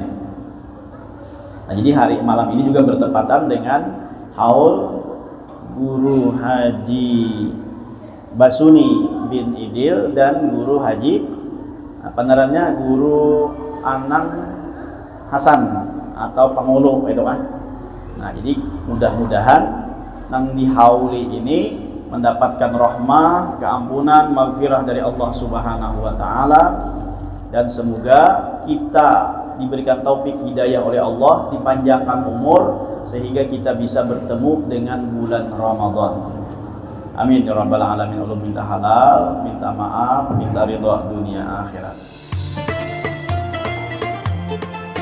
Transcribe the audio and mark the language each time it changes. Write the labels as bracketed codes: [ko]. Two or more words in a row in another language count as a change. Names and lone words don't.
[id] Nah jadi hari malam ini juga bertepatan dengan haul Guru Haji Basuni bin Idil dan Guru Haji Guru Anang Hasan atau Pangulu itu kan. Nah jadi mudah-mudahan nang dihauli ini mendapatkan rahmah, keampunan, maghfirah dari Allah [ar] Subhanahu wa taala, [id] dan semoga kita diberikan taufik hidayah oleh Allah, dipanjangkan umur sehingga kita bisa bertemu dengan bulan Ramadan. [ar] Amin ya rabbal alamin. [id] Allah minta halal, minta maaf, minta ridha dunia akhirat.